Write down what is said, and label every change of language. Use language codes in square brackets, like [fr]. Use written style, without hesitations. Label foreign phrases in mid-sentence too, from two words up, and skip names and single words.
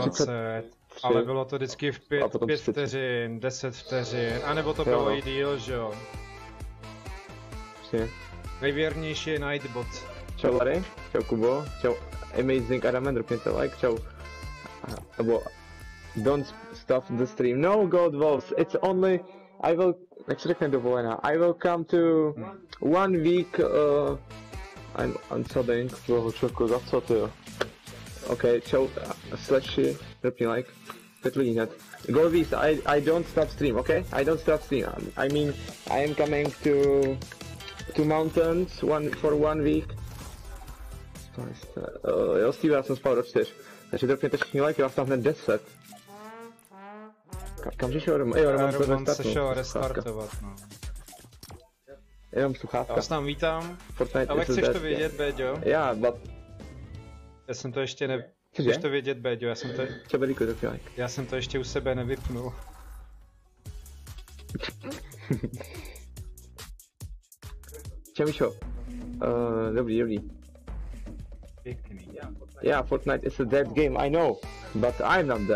[cs] 25, ale bylo to vždycky v 5 vteřin, 10 vteřin, anebo to bylo i díl, že jo. Přesně. Nejvěrnější je Nightbot. Čau Larry, čau Kubo, čau Amazing Adam, dropněte like, čau. [en] Nebo don't stop the stream. No, God Wolves, it's only, I will, [cs] jak se řekne dovolená, [en] I will come to 1 week, I'm unsubbing, [cs] toho čoku, za co to jo? Ok, čau, Slashy, dropni like, 5 lidí hned. Golvis, [en] I don't stop stream, ok? I don't stop stream, I mean, I am coming to mountains for 1 week. [cs] Jo, Steve, já jsem spal do 4. Takže dropněte všichni like, vás tam hned 10. Kam jsi šel? Jo, Roman se šel restartovat, no. Jenom sluchátka. Já vás tam vítám. Fortnite, ale chceš to vědět, Béďo? Já, Já jsem to ještě ne... Chceš to vědět, Béďo, já jsem to... Čabelíku, dropni like. Já jsem to ještě u sebe nevypnul. Čau, Míšo. Dobrý. [en] Yeah, Fortnite is a dead game, I know, but I'm not dead.